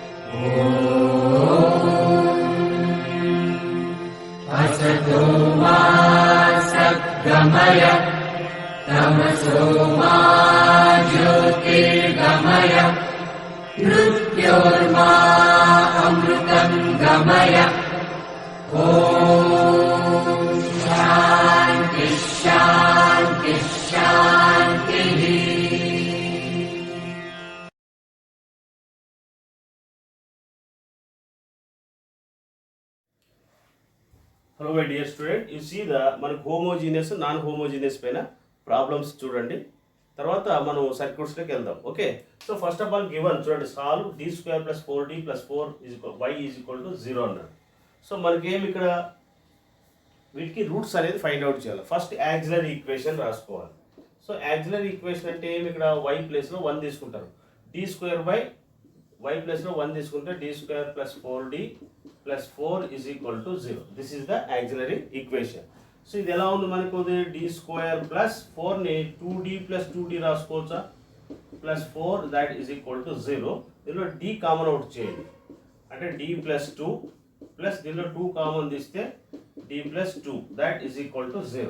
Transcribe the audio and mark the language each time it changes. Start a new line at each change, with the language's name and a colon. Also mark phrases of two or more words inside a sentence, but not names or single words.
Sanskrit: असतो मा सद्गमय तमसो मा ज्योतिर्गमय मृत्योर्मा अमृतं गमय ॐ शान्ति शान्ति शान्तिः.
English: hello my dear student, you see the
Telugu: మనకు
English: homogeneous non homogeneous
Telugu: పైన ప్రాబ్లమ్స్ చూడండి. తర్వాత మనం సర్క్యూట్స్లోకి వెళ్దాం.
English: okay, so first of all given చూడండి, solve d square plus 4d plus 4 y is equal to 0 అన్నాడు.
Telugu: సో మనకేం ఇక్కడ వీటికి రూట్స్ అనేది
English: find out
Telugu: చేయాలి.
English: first auxiliary equation
Telugu: రాసుకోవాలి.
English: so auxiliary equation
Telugu: అంటే ఏమి, ఇక్కడ y ప్లేస్లో 1 తీసుకుంటారు.
English: d square by y
Telugu: ప్లేస్లో 1 తీసుకుంటే
English: d square plus 4d plus 4 is equal to 0. this is the auxiliary equation. సో
Telugu: ఇది ఎలా ఉంది మనకు,
English: d square plus 4ni 2d plus 2d రాసుకోవచ్చా, plus 4 that is equal to 0. దీనిలో d common out
Telugu: చేయండి, అంటే
English: d plus 2 plus దీనిలో 2 common తీస్తే d plus 2 that is equal to 0.